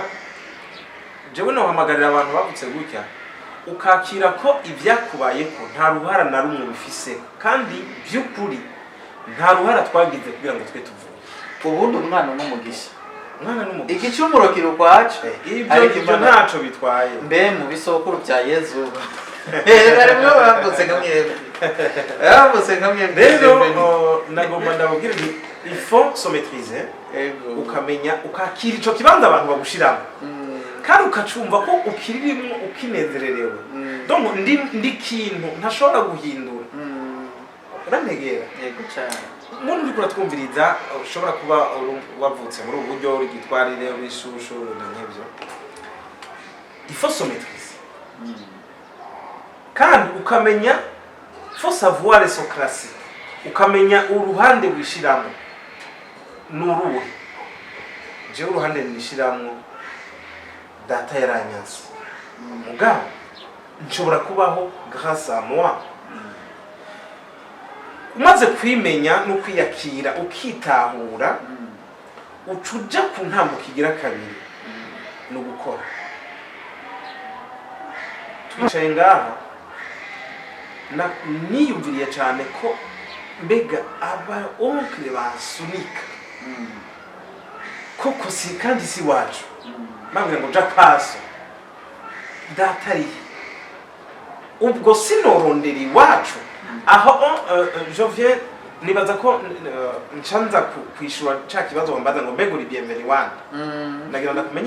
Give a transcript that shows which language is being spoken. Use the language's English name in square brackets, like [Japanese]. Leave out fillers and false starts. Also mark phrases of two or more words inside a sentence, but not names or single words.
[Rundi] Jewe nohamagarira abantu bavutse gutya, ukakira ko ivyakubayeko nta ruhara na rumwe bifise, kandi by'ukuri nta ruhara twagize kugira ngo twe tuvuge. Ubundi umwana n'umugisha, igicumuro kiri ukwacu, ibyo ntaco bitwaye. Mbe mu bisokuru bya Yezu harimo bavutse nka mwebwe. Rero nagomba ndababwira nti [French] il faut se maîtriser, [Rundi] ukamenya ukakira ico kibanza abantu bagushiramo, kandi ukacumva ko ukiririmwo ukinezererewe. Donc ndi kintu ntashobora guhindura. Urantegera? Yego cyane. Umuntu uriko uratwumviriza ushobora kuba wavutse muri ubu buryo urigitwarire urishushu n'ibyo. [French] Il faut se maîtriser. [Rundi] Kandi ukamenya, [French] faut savoir se classer. [Rundi] Ukamenya uruhande wishiramo n'uruwe. Je uruhande nishiramo data yaranyanse, mugabo nshobora kubaho [French] grâce à moi. [Rundi] Umaze kwimenya no kwiyakira ukitahura, ucuja ku ntambo kigira kabiri no gukora. Twicaye ngaha niyumviriye cyane ko mbega aba onkle basunika koko si kandi si wacu, bambwira ngo japaso datari ubwo sinorondera iwacu aho [French] je viens [Rundi] nibaza ko nchanza kwishura cha kibazo bambaza ngo mbega uri bienvenue wana.